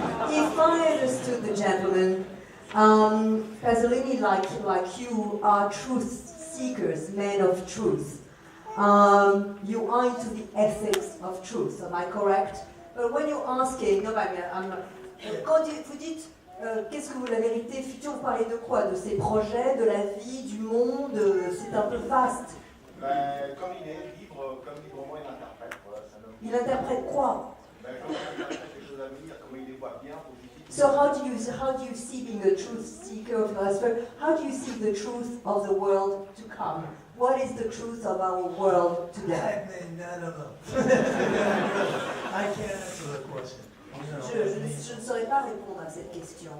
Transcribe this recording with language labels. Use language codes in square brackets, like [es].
[en] If I understood the gentleman, Pasolini, like you, are truth seekers, men of truth. You are into the ethics of truth, am I correct? But when you're asking, [fr] quand vous dites qu'est-ce que vous la vérité future, vous parlez de quoi? De ses projets, de la vie, du monde? C'est un peu vaste. Comme il est libre, comme librement il interprète. Voilà, il interprète quoi? Comme il interprète les choses à venir, comment il les voit bien, positif. [en] So how do you see, being a truth seeker, philosopher, how do you see the truth of the world to come? What is the truth of our world today? I don't know. I can't answer that question. [fr] Je ne saurais pas répondre à cette question.